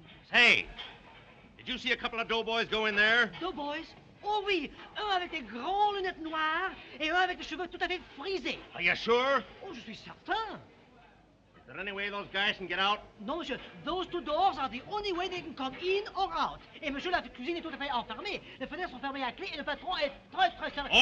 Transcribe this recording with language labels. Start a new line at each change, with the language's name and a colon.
English: Hey, did you see a couple of doughboys go in there? Doughboys?
French: Oh oui, un avec des grands lunettes noires et un avec des cheveux tout à fait frisés.
English: Are you sure?
French: Oh, je suis certain.
English: Is there any way those guys can get out?
French: Non, monsieur,
English: those two doors are the only way they can come in or out.
French: Et monsieur, la cuisine est tout à fait enfermée. Les fenêtres sont fermées à clé et le patron est très, très sérieux.